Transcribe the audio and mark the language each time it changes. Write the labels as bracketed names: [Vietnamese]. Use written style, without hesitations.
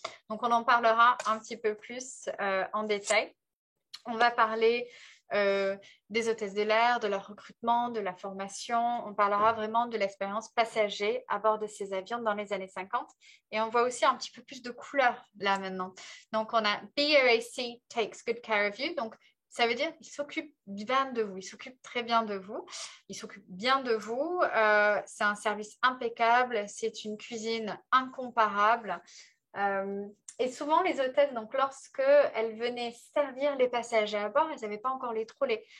[French] Donc, on en parlera un petit peu plus en détail. On va parler des hôtesses de l'air, de leur recrutement, de la formation. On parlera vraiment de l'expérience passager à bord de ces avions dans les années 50. Et on voit aussi un petit peu plus de couleurs là maintenant. Donc, on a [English] BOAC takes good care of you. [French] Donc, ça veut dire qu'il s'occupe bien de vous, il s'occupe très bien de vous, il s'occupe bien de vous. C'est un service impeccable, c'est une cuisine incomparable. Et souvent, les hôtesses, donc lorsque elles venaient servir les passagers à bord, elles n'avaient pas encore les trolleys.